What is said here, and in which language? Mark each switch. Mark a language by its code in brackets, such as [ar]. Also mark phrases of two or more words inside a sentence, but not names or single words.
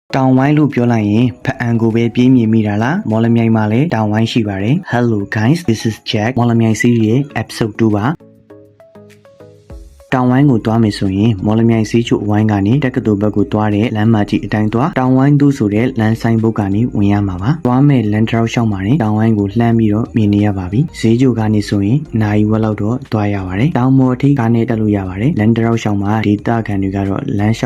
[my] တောင်ဝိုင်းလို့ပြောလိုက်ရင်ဖအံကိုပဲပြေးမြင်မိတာလားမော်လမြိုင်မှာလည်းတောင်ဝိုင်းရှိပါတယ် [en] Hello guys this is Jack [my] မော်လမြိုင် series ရဲ့ episode 2ပါတောင်ဝိုင်းကိုတွားမယ်ဆိုရင်မော်လမြိုင်စီးချိုအဝိုင်းကနေတက္ကသိုလ်ဘက်ကိုတွားတဲ့လမ်းမကြီးအတိုင်းတွားတောင်ဝိုင်းသူဆိုတဲ့လမ်းဆိုင်ဘု တ်ကနေဝင်ရမှာပါတွားမဲ့လမ်းတစ်ထောက်လျှောက်မှာနေတောင်ဝိုင်းကိုလှမ်းပြီးတော့မြင်နေရပါပြီဈေးချိုကနေဆိုရင်နိုင်ဝက်လောက်တော့တွားရပါတယ်တောင်မော်အထိကားနဲ့တက်လို့ရပါတယ်လမ်းတစ်ထောက်လျှောက်မှာဒေသခံတွေကတော့လမ်းလျှော